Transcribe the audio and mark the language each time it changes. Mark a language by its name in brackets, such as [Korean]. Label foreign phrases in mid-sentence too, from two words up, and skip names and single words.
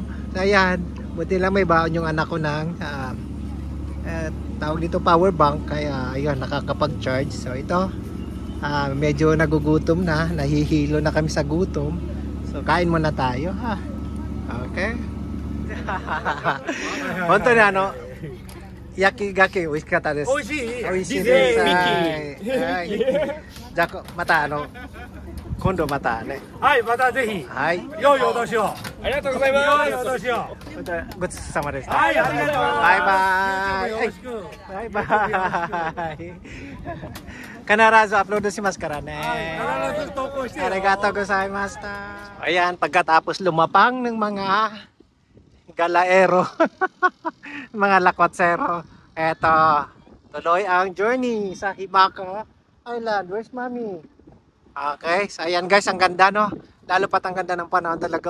[Filipino] So ayan, buti lang may baon yung anak ko ng tawag dito power bank, kaya ayun, nakakapag-charge. So ito, medyo nagugutom na, nahihilo na kami sa gutom. So kain muna tayo, ha? Okay? Honto na, no? Yakigaki, [Japanese] 美味しかったです。美味しい。美味しいリゼです。ミはい。じゃあまた今度またね。キ。はい、またぜひ。はい。良いお年を。ありがとうございます。良いお年を。ごちそうさまでした。はい、ありがとう。バイバイ。よろしく。バイバイ。必ずアップロードしますからね。必ず投稿してよ。ありがとうございました. [Filipino] Ayan, pagkatapos lumapang ng mga galaero, mga lakwatsero, eto, tuloy ang journey sa Himaka Island. [English] Where's mommy? [Filipino] Okay, so ayan guys, ang ganda, no? Lalo pat ang ganda ng panahon talaga.